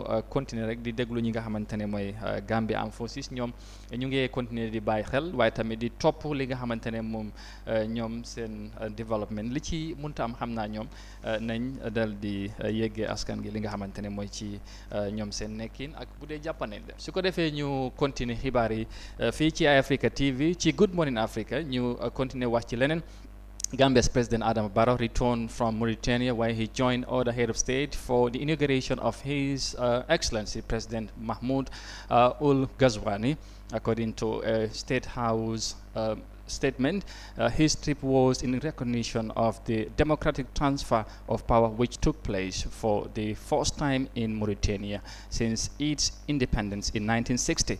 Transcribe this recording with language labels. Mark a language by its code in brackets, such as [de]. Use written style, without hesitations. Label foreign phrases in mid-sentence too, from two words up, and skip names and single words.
[wo] continuer rek di déglu ñi nga xamante ne mooy Gambia Armed Forces ñoom ñu ngi continuer di bàyyi xel waaye tamit di topp li nga xamante ne moom ñoom seen développement li ci munta am xam naa ñoom nañ dal di yeggee askan gi li nga xamante ne mooy ci ñoom seen nekkin ak bu dee jàppane la su ko defee ñu continuer xibaar yi fii ci Africa TV ci Good Morning Africa ñu continuer wax ci leneen. [en] Gambia's President Adam Barrow returned from Mauritania where he joined other head of state for the inauguration of His Excellency President Mahmoud Ul Ghazouani. According to a State House statement, his trip was in recognition of the democratic transfer of power which took place for the first time in Mauritania since its independence in 1960.